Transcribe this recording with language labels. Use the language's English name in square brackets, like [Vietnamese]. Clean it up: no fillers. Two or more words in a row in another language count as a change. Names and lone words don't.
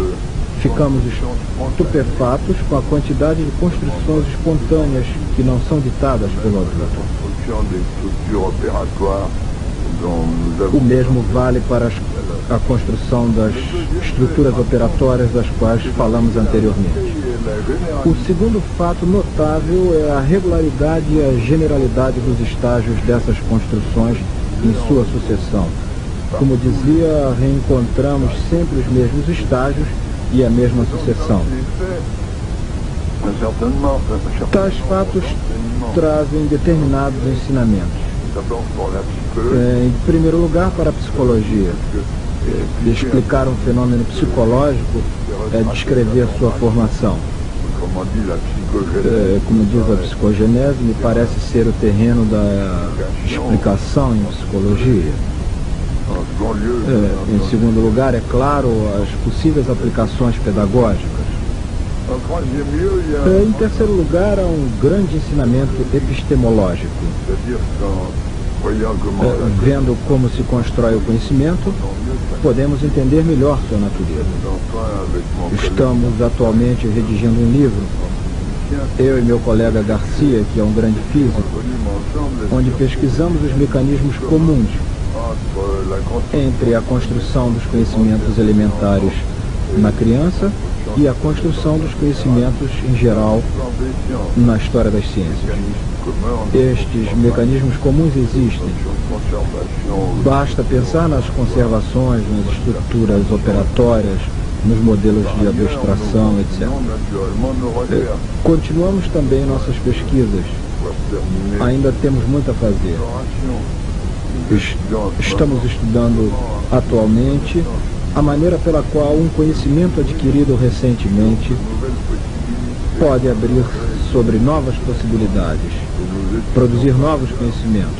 [Portuguese] Ficamos estupefatos com a quantidade de construções espontâneas que não são ditadas pelo adulto. [French] construction des structures opératoires dont nous [Portuguese] O [French] avons [Portuguese] mesmo vale para a construção das estruturas operatórias das quais falamos anteriormente. [French] la généralité [Portuguese] O segundo fato notável é a regularidade e a generalidade dos estágios dessas construções em sua sucessão. Como dizia, reencontramos sempre os mesmos estágios e a mesma sucessão. [French] certainement [Portuguese] Tais fatos trazem determinados ensinamentos. [French] d'abord pour la psychologie, [Portuguese] Em primeiro lugar, para a psicologia. Explicar um fenômeno psicológico é descrever sua formação. [French] autrement dit la psychogénèse. [Portuguese] Como diz a psicogenese, me parece ser o terreno da explicação em psicologia. [French] En second lieu, [Portuguese] Em segundo lugar, é claro, as possíveis aplicações pedagógicas. [French] en troisième lieu, il y a, [Portuguese] Em terceiro lugar, há um grande ensinamento epistemológico. [French] c'est-à-dire qu'en voyant comment [Portuguese] Vendo como se constrói o conhecimento, podemos entender melhor sua natureza. [French] enfin avec mon collègue [Portuguese] Estamos atualmente redigindo um livro, eu e meu colega Garcia, que é um grande físico, [French] ensemble [Portuguese] onde pesquisamos os mecanismos comuns [French] entre la construction [Portuguese] entre a construção dos conhecimentos elementares na criança e a construção dos conhecimentos em geral [French] des sciences, [Portuguese] na história das ciências. [French] commun [Portuguese] Estes mecanismos comuns existem. [French] conservation, [Portuguese] Basta pensar nas conservações, nas estruturas operatórias, nos modelos de abstração, etc. [French] naturellement nos recherches. [Portuguese] Continuamos também nossas pesquisas Ainda temos muito a fazer. Estamos estudando atualmente a maneira pela qual um conhecimento adquirido recentemente pode abrir sobre novas possibilidades, produzir novos conhecimentos.